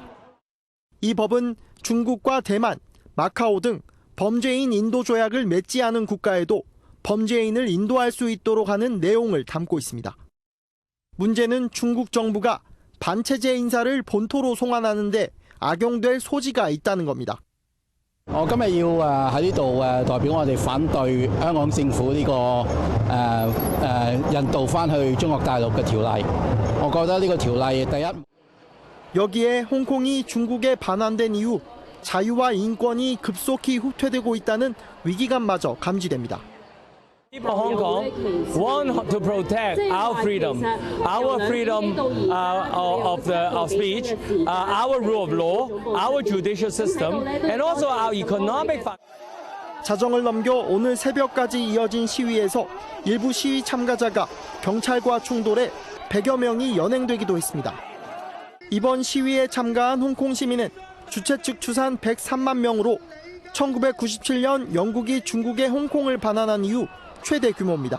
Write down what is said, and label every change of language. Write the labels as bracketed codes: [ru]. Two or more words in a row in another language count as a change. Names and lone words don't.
[ko] 이 법은 중국과 대만, 마카오 등 범죄인 인도 조약을 맺지 않은 국가에도 범죄인을 인도할 수 있도록 하는 내용을 담고 있습니다. 문제는 중국 정부가 반체제 인사를 본토로 송환하는 데 악용될 소지가 있다는 겁니다. [yue] 我今日要喺呢度代表我哋反對香港政府呢個引渡翻去中國大陸嘅條例。我覺得呢個條例第一 [ko] 여기에 홍콩이 중국에 반환된 이후 자유와 인권이 급속히 후퇴되고 있다는 위기감마저 감지됩니다. [en] People of Hong Kong want to protect our freedom of speech, our rule of law, our judicial system, and also our economic. [ko] 자정을 넘겨 오늘 새벽까지 이어진 시위에서 일부 시위 참가자가 경찰과 충돌해 100여 명이 연행되기도 했습니다. 이번 시위에 참가한 홍콩 시민은 주최 측 추산 103만 명으로 1997년 영국이 중국의 홍콩을 반환한 이후 최대 규모입니다.